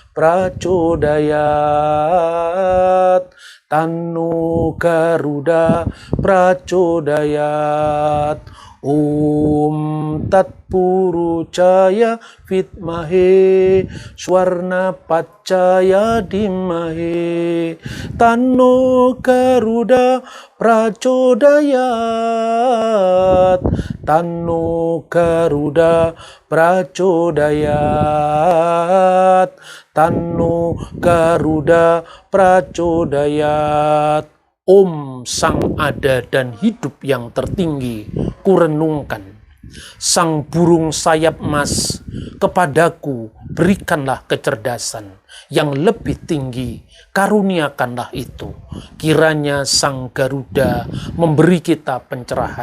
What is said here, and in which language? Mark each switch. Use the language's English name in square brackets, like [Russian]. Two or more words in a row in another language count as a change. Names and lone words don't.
[Sanskrit] Prachodayat Tanno Garuda Prachodayat Om Tat Puru Caya Vitmahe Swarna Pacaya Dimahe Tanno Garuda Prachodayat Tanno Garuda Prachodayat Tanno Garuda Prachodayat. [Indonesian] Om Sang Ada dan Hidup yang tertinggi, kurenungkan. Sang burung sayap emas, kepadaku berikanlah kecerdasan yang lebih tinggi, karuniakanlah itu. Kiranya Sang Garuda memberi kita pencerahan.